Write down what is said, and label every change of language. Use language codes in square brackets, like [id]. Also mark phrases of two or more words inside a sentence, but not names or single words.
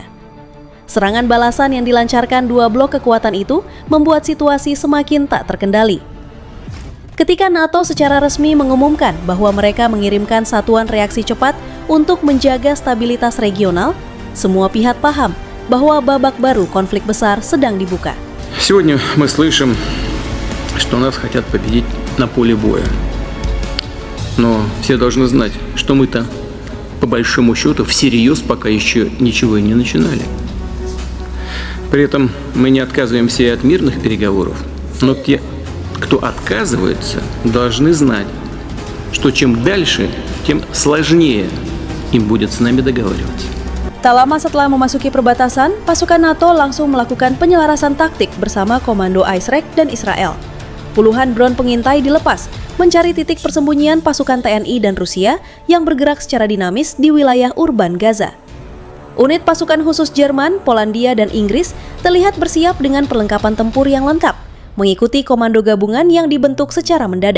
[id] Serangan balasan yang dilancarkan dua blok kekuatan itu membuat situasi semakin tak terkendali. Ketika NATO secara resmi mengumumkan bahwa mereka mengirimkan satuan reaksi cepat untuk menjaga stabilitas regional, semua pihak paham bahwa babak baru konflik besar sedang dibuka. [ru] Сегодня мы слышим, что нас хотят победить на поле боя. Но все должны знать, что мы-то по большому счету всерьез пока еще ничего и не начинали. При этом мы не отказываемся и от мирных переговоров, но те, кто отказывается, должны знать, что чем дальше, тем сложнее им будет с нами договариваться. [id] Tak lama setelah memasuki perbatasan, pasukan NATO langsung melakukan penyelarasan taktik bersama Komando ISREC dan Israel. Puluhan drone pengintai dilepas mencari titik persembunyian pasukan TNI dan Rusia yang bergerak secara dinamis di wilayah urban Gaza. Unit pasukan khusus Jerman, Polandia, dan Inggris terlihat bersiap dengan perlengkapan tempur yang lengkap, mengikuti komando gabungan yang dibentuk secara mendadak.